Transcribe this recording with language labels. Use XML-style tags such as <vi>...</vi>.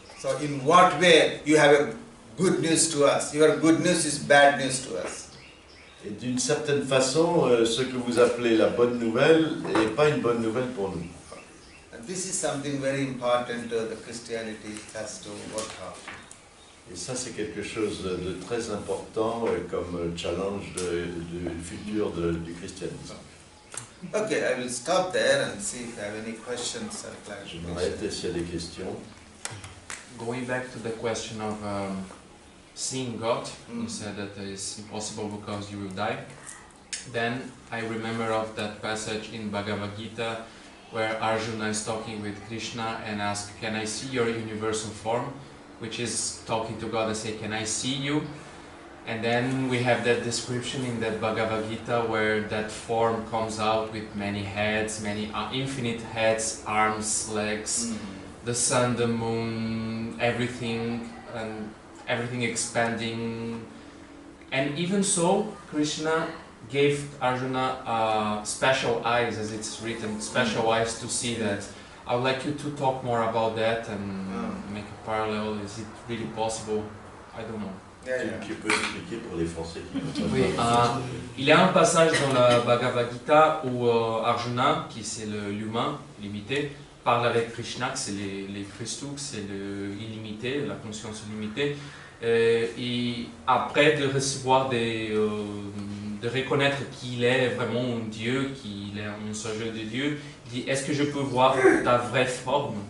<en>So in what way you have a good news to us? Your good news is bad news to us.</en> <fr>Et d'une certaine façon, ce que vous appelez la bonne nouvelle n'est pas une bonne nouvelle pour nous.</fr> <en>And this is something very important the Christianity has to work out.</en> <fr>Et ça, c'est quelque chose de très important comme challenge du futur du christianisme.</fr> <en>Okay, I will stop there and see if you have any questions or</en> <fr>Je m'arrête</fr> <en>clarifications.</en> <fr>s'il y a des questions.</fr> <en>Going back to the question of seeing God, Mm. you said that it's impossible because you will die. Then I remember of that passage in Bhagavad Gita where Arjuna is talking with Krishna and asks, can I see your universal form? Which is talking to God and say, can I see you? And then we have that description in that Bhagavad Gita where that form comes out with many heads, many infinite heads, arms, legs, the sun, the moon, everything, and everything expanding. And even so, Krishna gave Arjuna special eyes, as it's written, special eyes to see that. I would like you to talk more about that and make a parallel. Is it really possible? I don't know. Yeah, yeah.</en> <fr>Tu peux expliquer pour les Français qui ne Oui, savent pas. il y a un passage dans la Bhagavad Gita où Arjuna, qui c'est l'humain limité, parle avec Krishna, que c'est les Christou, que c'est l'illimité, la conscience illimitée. Et après de recevoir de reconnaître qu'il est vraiment un Dieu, qu'il est un messager de Dieu, il dit, est-ce que je peux voir ta vraie forme?</fr>